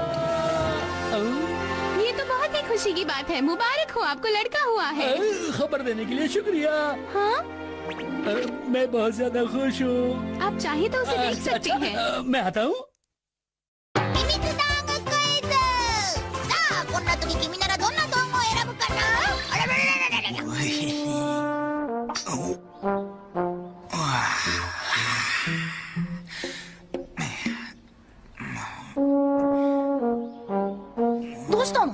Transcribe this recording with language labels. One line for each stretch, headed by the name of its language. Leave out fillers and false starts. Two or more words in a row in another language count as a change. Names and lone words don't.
Hindi: ये तो बहुत ही खुशी की बात है। मुबारक हो, आपको लड़का हुआ है। खबर देने के लिए शुक्रिया। हाँ, मैं बहुत ज्यादा खुश हूँ। आप चाहे तो उसे देख सकते हैं। मैं आता हूँ।
Japanese: 秘密道具クイズ。さあ、こんな時君ならどんな道具を選ぶかな。あららららららら。どうしたの？